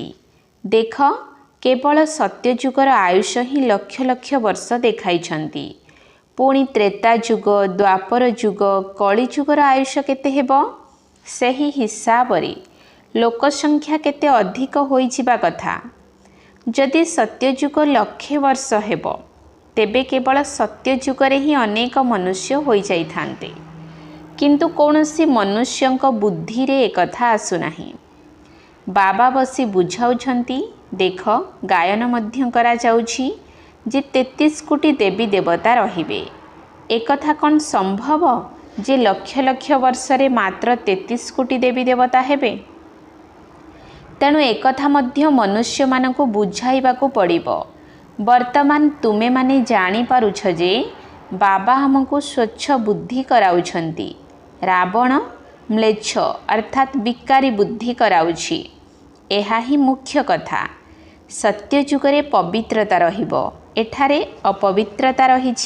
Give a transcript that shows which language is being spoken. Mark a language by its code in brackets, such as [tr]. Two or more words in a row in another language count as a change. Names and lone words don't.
[or] ଦେଖ କେବଳ ସତ୍ୟଯୁଗର ଆୟୁଷ ହିଁ ଲକ୍ଷ ଲକ୍ଷ ବର୍ଷ ଦେଖାଇଛନ୍ତି। ପୁଣି ତ୍ରେତା ଯୁଗ ଦ୍ୱାପର ଯୁଗ କଳି ଯୁଗର ଆୟୁଷ କେତେ ହେବ ସେହି ହିସାବ ରେ ଲୋକ ସଂଖ୍ୟା କେତେ ଅଧିକ ହୋଇ ଯିବା କଥା। ଯଦି ସତ୍ୟଯୁଗ ଲକ୍ଷେ ବର୍ଷ ହେବ ତେବେ କେବଳ ସତ୍ୟଯୁଗରେ ହିଁ ଅନେକ ମନୁଷ୍ୟ ହୋଇ ଯାଇଥାନ୍ତେ କିନ୍ତୁ କୌଣସି ମନୁଷ୍ୟଙ୍କ ବୁଦ୍ଧି ରେ ଏକଥା ଆସୁ ନାହିଁ। ବାବା ବସି ବୁଝାଉଛନ୍ତି ଦେଖ ଗାୟନ ମଧ୍ୟ କରା ଯାଉଛି ଯେ 33 କୋଟି ଦେବୀ ଦେବତା ରହିବେ। ଏକଥା କଣ ସମ୍ଭବ ଯେ ଲକ୍ଷ ଲକ୍ଷ ବର୍ଷ ରେ ମାତ୍ର 33 କୋଟି ଦେବୀ ଦେବତା ହେବେ? ତେଣୁ ଏକଥା ମଧ୍ୟ ମନୁଷ୍ୟ ମାନଙ୍କୁ ବୁଝାଇବାକୁ ପଡ଼ିବ ବର୍ତ୍ତମାନ ତୁମେ ମାନେ ଜାଣିପାରୁଛ ଯେ ବାବା ଆମକୁ ସ୍ୱଚ୍ଛ ବୁଦ୍ଧି କରାଉଛନ୍ତି। ରାବଣ ମ୍ଲେଚ୍ଛ ଅର୍ଥାତ୍ ବିକାରୀ ବୁଦ୍ଧି କରାଉଛି। ଏହା ହିଁ ମୁଖ୍ୟ କଥା। ସତ୍ୟ ଯୁଗରେ ପବିତ୍ରତା ରହିବ, ଏଠାରେ ଅପବିତ୍ରତା ରହିଛି।